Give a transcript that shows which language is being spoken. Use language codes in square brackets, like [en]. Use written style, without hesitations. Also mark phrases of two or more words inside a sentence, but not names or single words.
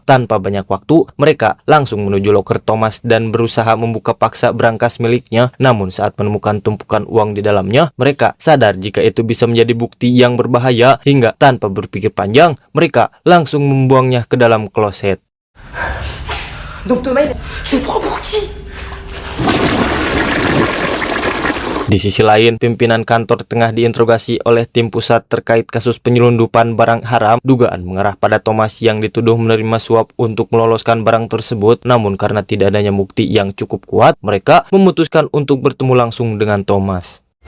[id] Tanpa banyak waktu, mereka langsung menuju loker Thomas dan berusaha membuka paksa brankas miliknya. Namun saat menemukan tumpukan uang di dalamnya, mereka sadar jika itu bisa menjadi bukti yang berbahaya, hingga tanpa berpikir panjang, mereka langsung membuangnya ke dalam kloset. [fr] Donc Thomas, tu prends pour qui? [id] Di sisi lain, pimpinan kantor tengah diinterogasi oleh tim pusat terkait kasus penyelundupan barang haram. Dugaan mengarah pada Thomas yang dituduh menerima suap untuk meloloskan barang tersebut. Namun karena tidak adanya bukti yang cukup kuat, mereka memutuskan untuk bertemu langsung dengan Thomas.